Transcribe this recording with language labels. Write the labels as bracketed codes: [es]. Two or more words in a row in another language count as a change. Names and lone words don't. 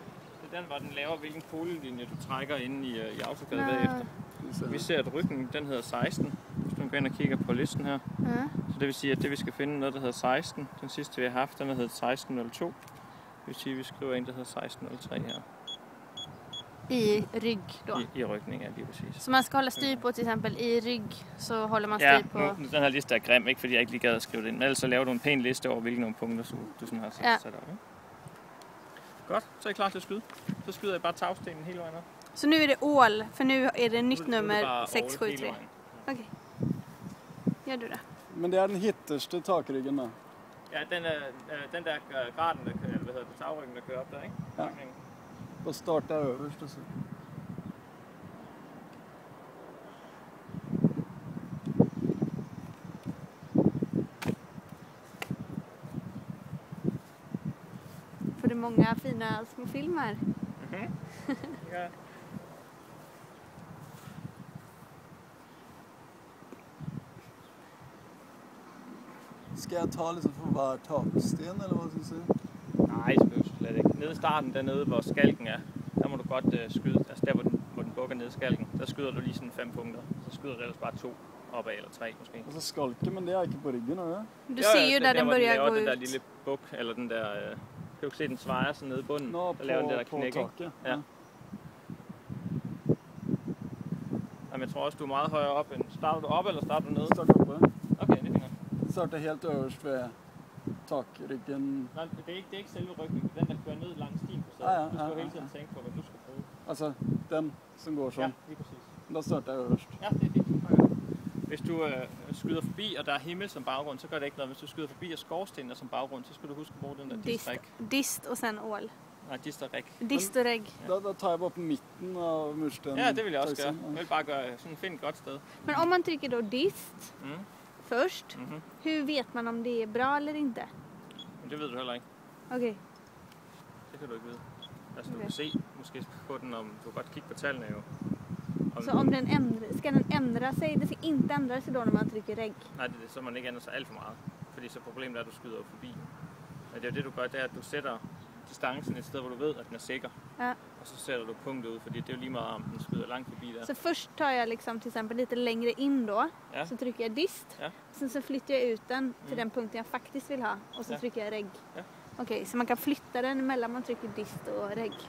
[da] Det er den, hvor den laver, hvilken polelinje du trækker inde i AutoCAD bagefter. Vi ser, at ryggen, den hedder 16. Hvis du går ind og kigger på listen her. Så det vil sige, at det vi skal finde noget, der hedder 16. Den sidste vi har haft, den hedder 1602. Det vil sige, at vi skriver en, der hedder 1603 her. [sv] I rygg då? [da] I rygning, ja, lige præcis. Så man skal holde styr på, til eksempel i rygg, så holder man styr på... Ja, den her liste er grim, ikke fordi jeg ikke lige gad at skrive det ind. Men ellers så laver du en pæn liste over, hvilke nogle punkter du sådan har sat op. Ikke? Godt, så er I klar til at skyde. Så skyder jeg bare tagstenen hele vejen op. Så nu er det ål, for nu er det nyt nummer 673. Okay. Gør du det? Men det er den hitterste takryggen da? Ja, den der graden, der kører, hvad hedder det, tagryggen, der kører op der, ikke? Ja. Og starter øverst og så. [sv] För det är många fina små filmer. [da] Ja. Skal jeg ta liksom for hver taksten, eller hvad skal jeg sige? Nej, det skal du slet ikke. Nede i starten, dernede hvor skalken er, der må du godt skyde, altså der hvor den bukker ned i skalken, der skyder du lige sådan 5 punkter. Så skyder du ellers bare 2 opad, eller 3 måske. Altså skalke, men det er ikke på ryggen, eller? Du ser jo, der den [sv] börjar gå [da] den [sv] ut. [da] der lille buk, eller den der, kan du se, den svejer sådan nede i bunden. Nå, der laver den der knæk, [sv] på taket. [da] Ja. Jamen, jeg tror også, du er meget højere op end... Starter du op, eller starter du nede? Starter oppe. Okay, det finder. Starter helt øverst ved takryggen. Nej, det er ikke selve ryggen. Den, der kører ned langs stien på stedet. Du skal jo hele tiden tænke på, hvad du skal bruge. Altså, den som går sådan. Ja, lige præcis. Der starter jeg øverst. Ja, det er fint. Okay. Hvis du skyder forbi, og der er himmel som baggrund, så gør det ikke noget. Hvis du skyder forbi og skorstener som baggrund, så skal du huske at bruge den der dist-ræk. Dist og sen ål. Nej, dist og ræk. Dist og ræk. Ja. Der tager jeg bare på midten av murstenen. Ja, det vil jeg også gøre. Jeg vil bare gøre sådan, find et godt sted. [sv] Men om man trycker då dist först, hur vet man om det är bra eller inte? [da] Men det ved du heller ikke. Okay. Det kan du ikke vide. Altså, du kan se måske på den, om du kan godt kigge på tallene jo. [sv] Så om ska den ändra sig? Det ska inte ändra sig då när man trycker regg? [da] Nej, det er så man ikke ændrer sig alt for meget. Fordi så problemet er, at du skyder forbi. Men det er jo det, du gør, det er, at du sætter distancen et sted, hvor du ved, at den er sikker. Ja. Og så sætter du punktet ud, fordi det er jo lige meget, om den skyder langt forbi der. [sv] Så först tar jag liksom till exempel lite längre in då. [da] Ja. [sv] Så trycker jag dist. [da] Ja. [sv] Sen så flyttar jag ut den till den punkten jag faktiskt vill ha. Och så trycker jag regg. [da] Ja. [sv] Okej, så man kan flytta den mellan man trycker dist och regg.